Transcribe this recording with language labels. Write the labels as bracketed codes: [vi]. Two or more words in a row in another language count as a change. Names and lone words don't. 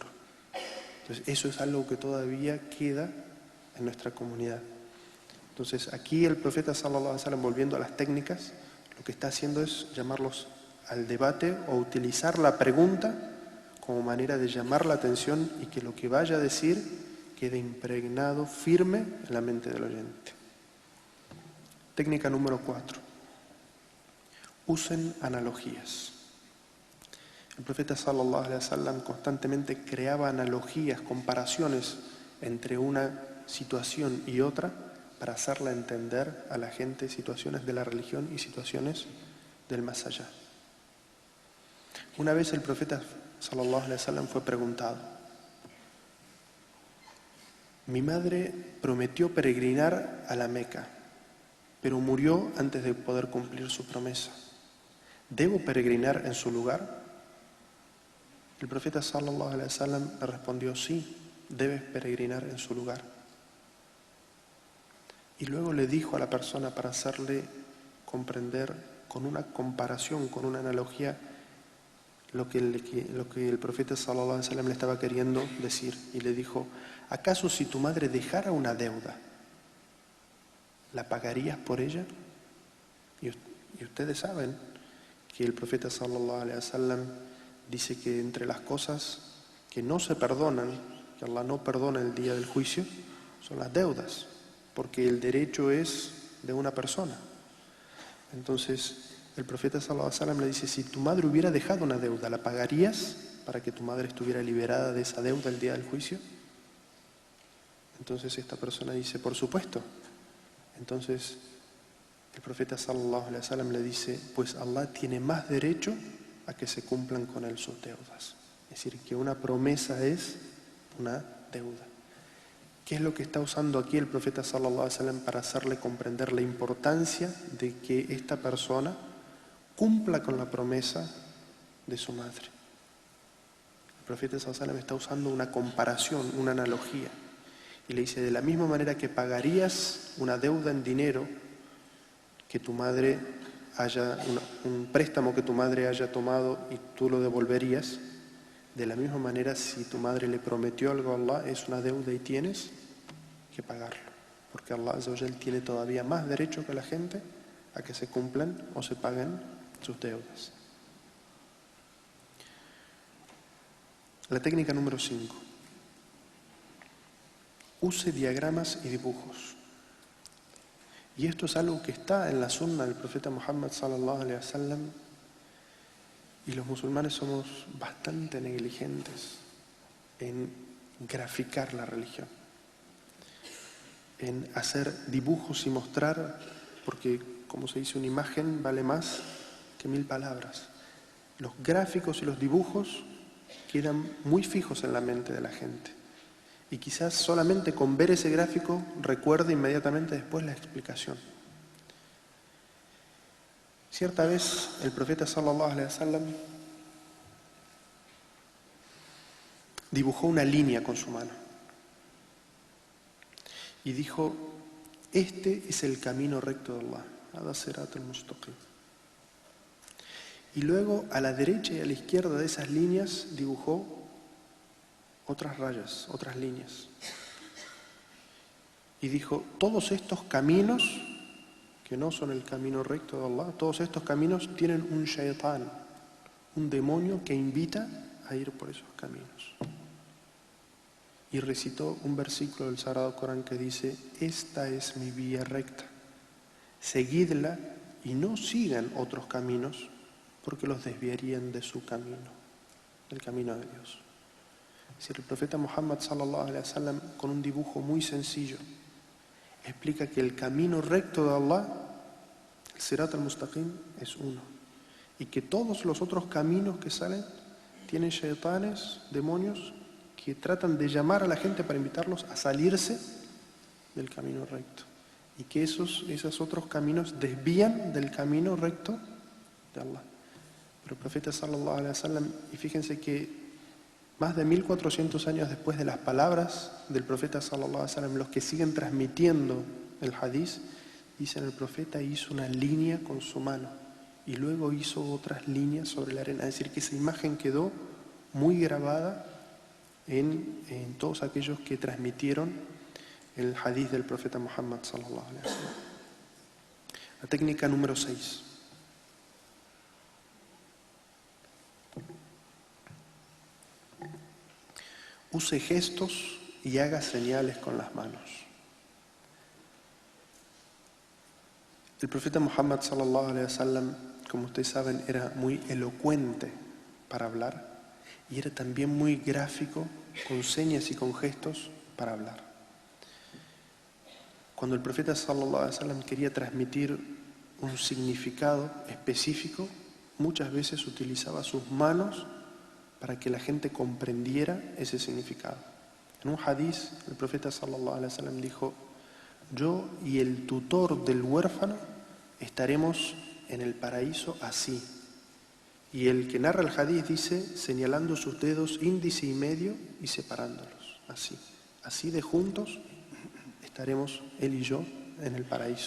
[es] Entonces eso es algo que todavía queda en nuestra comunidad. Entonces aquí el profeta [ar] صلى الله عليه وسلم, [es] volviendo a las técnicas, lo que está haciendo es llamarlos al debate o utilizar la pregunta como manera de llamar la atención y que lo que vaya a decir quede impregnado, firme en la mente del oyente. Técnica número 4. Usen analogías. El profeta [ar] صلى الله عليه وسلم [es] constantemente creaba analogías, comparaciones entre una situación y otra para hacerla entender a la gente situaciones de la religión y situaciones del más allá. Una vez el profeta [ar] صلى الله عليه وسلم [es] fue preguntado: mi madre prometió peregrinar a la Meca, pero murió antes de poder cumplir su promesa. ¿Debo peregrinar en su lugar? El profeta [ar] صلى الله عليه وسلم [es] le respondió: sí, debes peregrinar en su lugar. Y luego le dijo a la persona, para hacerle comprender con una comparación, con una analogía, lo que el profeta [ar] صلى الله عليه وسلم [es] le estaba queriendo decir. Y le dijo: ¿acaso si tu madre dejara una deuda, la pagarías por ella? Y ustedes saben que el profeta [ar] صلى الله عليه وسلم [es] dice que entre las cosas que no se perdonan, que Allah no perdona el día del juicio, son las deudas, porque el derecho es de una persona. Entonces el profeta [ar] صلى الله عليه وسلم [es] le dice: si tu madre hubiera dejado una deuda, ¿la pagarías para que tu madre estuviera liberada de esa deuda el día del juicio? Entonces esta persona dice: por supuesto. Entonces el profeta [ar] صلى الله عليه وسلم [es] le dice: pues Allah tiene más derecho a que se cumplan con él sus deudas. Es decir, que una promesa es una deuda. ¿Qué es lo que está usando aquí el profeta [ar] صلى الله عليه وسلم [es] para hacerle comprender la importancia de que esta persona cumpla con la promesa de su madre? El profeta [ar] صلى الله عليه وسلم [es] está usando una comparación, una analogía, y le dice: de la misma manera que pagarías una deuda en dinero que tu madre un préstamo que tu madre haya tomado y tú lo devolverías, de la misma manera, si tu madre le prometió algo a Allah, es una deuda y tienes que pagarlo, porque [ar] الله عز وجل [es] tiene todavía más derecho que la gente a que se cumplan o se paguen sus deudas. La técnica número 5. Use diagramas y dibujos. Y esto es algo que está en la sunna del profeta Muhammad [ar] صلى الله عليه وسلم, [es] y los musulmanes somos bastante negligentes en graficar la religión, en hacer dibujos y mostrar, porque como se dice, una imagen vale más que 1000 palabras. Los gráficos y los dibujos quedan muy fijos en la mente de la gente, y quizás solamente con ver ese gráfico recuerde inmediatamente después la explicación. Cierta vez el profeta [ar] صلى الله عليه وسلم [es] dibujó una línea con su mano y dijo: este es el camino recto de Allah, [ar] هذا صراط المستقيم. [es] Y luego a la derecha y a la izquierda de esas líneas dibujó otras rayas, otras líneas, y dijo: todos estos caminos que no son el camino recto de Allah, todos estos caminos tienen un shaitán, un demonio que invita a ir por esos caminos. Y recitó un versículo del Sagrado Corán que dice: esta es mi vía recta, seguidla y no sigan otros caminos, porque los desviarían de su camino, del camino de Dios. Es decir, el profeta Muhammad [ar] صلى الله عليه وسلم, [es] con un dibujo muy sencillo, explica que el camino recto de Allah, el [ar] صراط المستقيم, [es] es uno, y que todos los otros caminos que salen tienen shaitanes, demonios, que tratan de llamar a la gente para invitarlos a salirse del camino recto, y que esos otros caminos desvían del camino recto de Allah. Pero el profeta [ar] صلى الله عليه وسلم, [es] y fíjense que más de 1400 años después de las palabras del profeta [ar] صلى الله عليه وسلم, [es] los que siguen transmitiendo el hadís, dicen: el profeta hizo una línea con su mano y luego hizo otras líneas sobre la arena. Es decir, que esa imagen quedó muy grabada en todos aquellos que transmitieron el hadís del profeta Muhammad [ar] صلى الله عليه وسلم. [es] La técnica número 6. Use gestos y haga señales con las manos. El profeta Muhammad [ar] صلى الله عليه وسلم, [es] como ustedes saben, era muy elocuente para hablar y era también muy gráfico, con señas y con gestos para hablar. Cuando el profeta [ar] صلى الله عليه وسلم [es] quería transmitir un significado específico, muchas veces utilizaba sus manos para que la gente comprendiera ese significado. En un hadís, el profeta [ar] صلى الله عليه وسلم [es] dijo: yo y el tutor del huérfano estaremos en el paraíso así. Y el que narra el hadís dice: señalando sus dedos índice y medio y separándolos, así. Así de juntos estaremos él y yo en el paraíso.